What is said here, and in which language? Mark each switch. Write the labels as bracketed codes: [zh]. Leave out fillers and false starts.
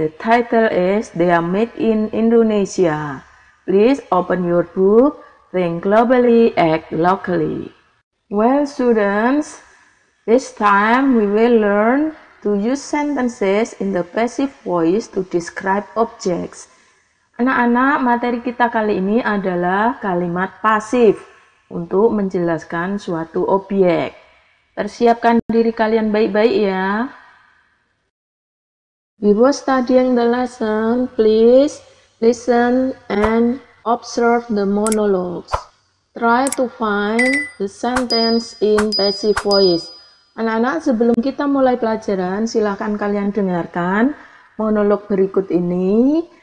[en] The title is They Are Made in Indonesia. Please open your book, Think Globally, Act Locally. Well, students, this time we will learn to use sentences in the passive voice to describe objects. [id] Anak-anak, materi kita kali ini adalah kalimat pasif untuk menjelaskan suatu objek. Persiapkan diri kalian baik-baik ya. [en] Before studying the lesson, please listen and observe the monologues. Try to find the sentence in passive voice. [id] Anak-anak, sebelum kita mulai pelajaran, silahkan kalian dengarkan monolog berikut ini.